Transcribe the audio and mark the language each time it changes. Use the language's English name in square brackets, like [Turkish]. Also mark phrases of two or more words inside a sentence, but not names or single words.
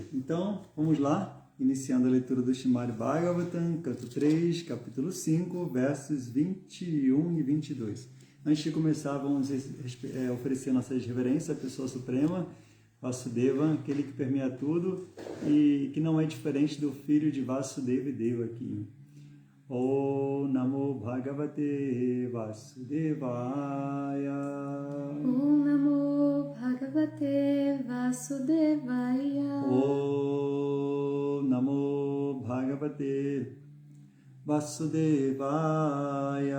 [Portuguese] Então, vamos lá, iniciando a leitura do Srimad Bhagavatam, canto 3, capítulo 5, versos 21 e 22. Antes de começar, vamos oferecer nossas reverências à pessoa suprema, Vasudeva, aquele que permeia tudo e que não é diferente do filho de Vasudeva e Deva aqui. [Sanskrit] ॐ नमो भगवते वासुदेवाय. ॐ नमो भगवते वासुदेवाय. ॐ नमो भगवते वासुदेवाय.